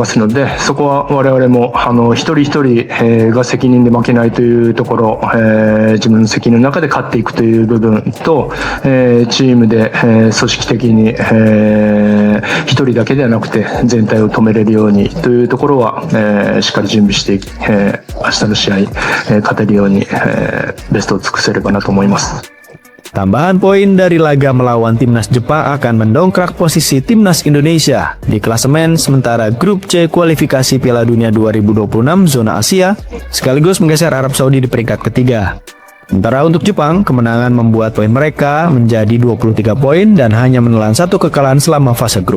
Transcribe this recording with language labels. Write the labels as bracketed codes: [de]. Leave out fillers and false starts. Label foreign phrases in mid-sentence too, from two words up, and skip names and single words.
[ja] ますので、そこは我々も一人一人、が責任で負けないというところ、自分の責任の中で勝っていくという部分と、チームで、組織的に、一人だけではなくて全体を止めれるようにというところは、しっかり準備して、明日の試合、勝てるように、ベストを尽くせればなと思います。 [id] Tambahan poin dari laga melawan Timnas Jepang akan mendongkrak posisi Timnas Indonesia di klasemen sementara grup C kualifikasi Piala Dunia 2026 zona Asia, sekaligus menggeser Arab Saudi di peringkat ketiga. Sementara untuk Jepang, kemenangan membuat poin mereka menjadi 23 poin dan hanya menelan 1 kekalahan selama fase grup.